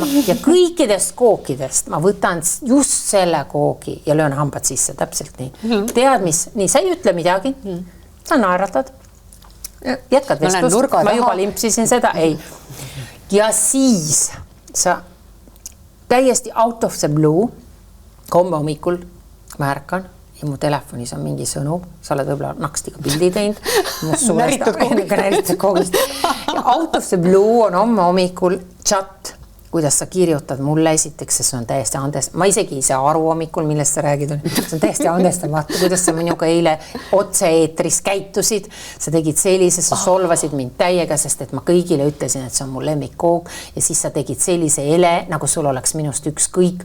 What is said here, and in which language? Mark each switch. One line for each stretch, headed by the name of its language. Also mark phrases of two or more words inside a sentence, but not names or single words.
Estonian: Ja kõikidest kookidest ma võtan just selle koogi ja löön hambad sisse, täpselt nii. Tead, mis? Nii, sa ei ütle midagi. Sa naeratad. Jätkad vestlust. Ma juba limpsisin seda. Ei. Ja siis sa täiesti
English: out of the blue
Estonian: komme hommikul märkan ja mu telefonis on mingi sõnum, sa oled võib-olla nakstiga pildi teinud. Näritud koogist.
English: Out of the blue
Estonian: on homme hommikul chat, kuidas sa kirjutad mulle esiteks, sest see on täiesti ma isegi ei saa aru hommikul, millest sa räägid. See on täiesti andestamatu, kuidas sa minuga eile otse-eetris käitusid. Sa tegid sellise, sa solvasid mind täiega, sest et ma kõigile ütlesin, et see on mu lemmikkoog ja siis sa tegid sellise ele, nagu sul oleks minust ükskõik.